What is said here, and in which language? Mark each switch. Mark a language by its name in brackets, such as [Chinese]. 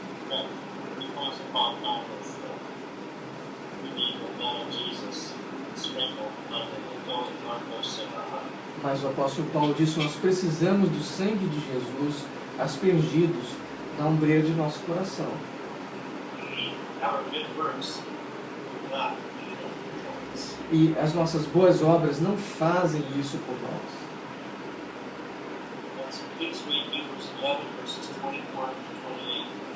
[English] But the Apostle Paul tells us that we need the blood of Jesus sprinkled on the doorposts of our heart. [Portuguese] Mas o apóstolo Paulo disse que nós precisamos do sangue de Jesus aspergidos na ombreira de nosso coração. [English] Our good works do not do that for us. [Portuguese] E as nossas boas obras não fazem isso por nós. [English] Please read Hebrews 11, verses 24 to 28.